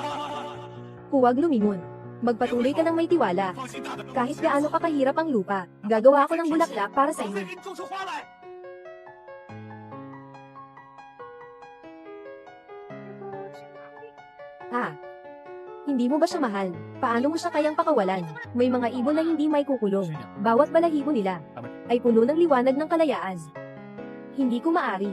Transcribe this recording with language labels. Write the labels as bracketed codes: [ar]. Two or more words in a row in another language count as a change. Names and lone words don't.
[tl] huwag lumingon. Magpatuloy ka ng may tiwala. [zh] 放心大胆地 [tl] Kahit gaano ka kahirap ang lupa, gagawa ako ng bulaklak para sa [zh] 我再 [tl] iyo. [zh] 给你种出花来。 [tl] Hindi mo ba siya mahal? Paano mo siya kayang pakawalan? May mga ibon na hindi may kukulong. Bawat balahibo nila ay puno ng liwanag ng kalayaan. Hindi ko maari.